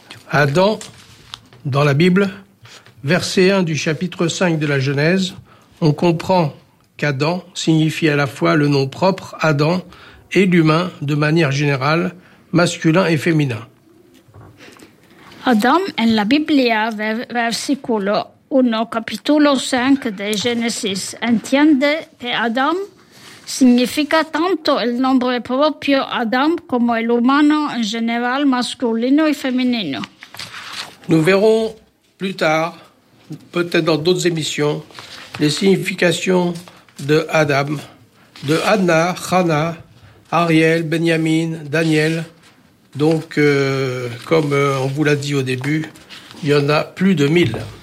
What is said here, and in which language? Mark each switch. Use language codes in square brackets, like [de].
[fr] Adam, dans la Bible, verset 1 du chapitre 5 de la Genèse, on comprend qu'Adam signifie à la fois le nom propre Adam et l'humain de manière générale, masculin et féminin. [es] Adam, en la Biblia, versículo 1, capítulo 5 de Génesis, entiende que Adam significa tanto el nombre propio Adam como el humano en general masculino y femenino. [fr] Nous verrons plus tard, peut-être dans d'autres émissions, les significations de Adam, de Anna, Hanna, Ariel, Benjamin, Daniel. Donc, comme on vous l'a dit au début, il y en a plus de 1000.